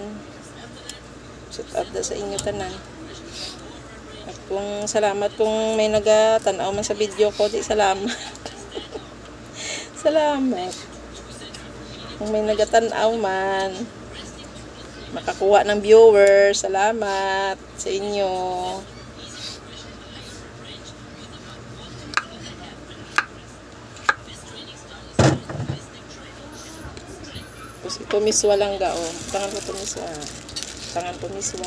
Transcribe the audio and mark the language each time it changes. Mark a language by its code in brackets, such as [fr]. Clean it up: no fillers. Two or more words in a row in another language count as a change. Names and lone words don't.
[hil] Shout out da sa inyo tanan. At kung salamat kung may nagatanaw man sa video ko, di salamat. Salamat. Kung may nagatanaw man, makakuha ng viewers, salamat sa inyo. Tapos ito miswa lang ga, oh. Tangan ko ito miswa. Tangan ko miswa.